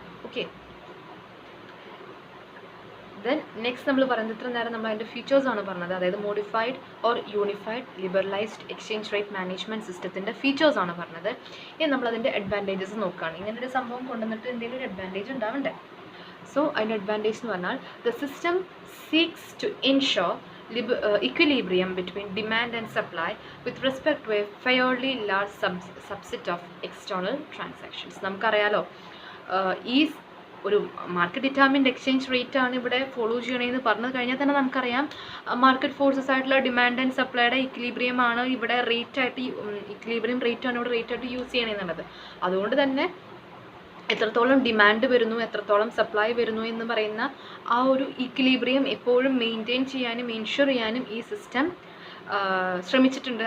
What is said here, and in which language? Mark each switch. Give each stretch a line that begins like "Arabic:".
Malayalam: Okay, then next നമ്മൾ പറയുന്നത് ഇത്ര നേരം നമ്മൾ അതിൻ്റെ ഫീച്ചേഴ്സാണ് പറഞ്ഞത്, അതായത് modified or unified liberalised exchange rate management സിസ്റ്റത്തിൻ്റെ ഫീച്ചേഴ്സാണ് പറഞ്ഞത്. ഇനി നമ്മളതിൻ്റെ അഡ്വാൻറ്റേജസ് നോക്കുകയാണ്. ഇങ്ങനൊരു സംഭവം കൊണ്ടുവന്നിട്ട് എന്തെങ്കിലും ഒരു അഡ്വാൻറ്റേജ് ഉണ്ടാവണ്ടേ?
English: so
Malayalam: അതിൻ്റെ അഡ്വാൻറ്റേജ് എന്ന് പറഞ്ഞാൽ
English: The system seeks to ensure equilibrium between demand and supply with respect to a fairly large subset of external transactions.
Malayalam: നമുക്കറിയാലോ ഈ ഒരു മാർക്കറ്റ് ഡിറ്റർമിൻഡ് എക്സ്ചേഞ്ച് റേറ്റ് ആണ് ഇവിടെ ഫോളോ ചെയ്യണമെന്ന് പറഞ്ഞു കഴിഞ്ഞാൽ തന്നെ നമുക്കറിയാം മാർക്കറ്റ് ഫോഴ്സസ് ആയിട്ടുള്ള ഡിമാൻഡ് ആൻഡ് സപ്ലൈയുടെ ഇക്വിലിബ്രിയം ആണ് ഇവിടെ ഇക്വിലിബ്രിയം റേറ്റ് ആണ് ഇവിടെ റേറ്റ് ആയിട്ട് യൂസ് ചെയ്യണമെന്നുള്ളത്. അതുകൊണ്ട് തന്നെ എത്രത്തോളം ഡിമാൻഡ് വരുന്നു, എത്രത്തോളം സപ്ലൈ വരുന്നു എന്ന് പറയുന്ന ആ ഒരു ഇക്വിലിബ്രിയം എപ്പോഴും മെയിൻറ്റെയിൻ ചെയ്യാനും എൻഷുർ ചെയ്യാനും ഈ സിസ്റ്റം ശ്രമിച്ചിട്ടുണ്ട്.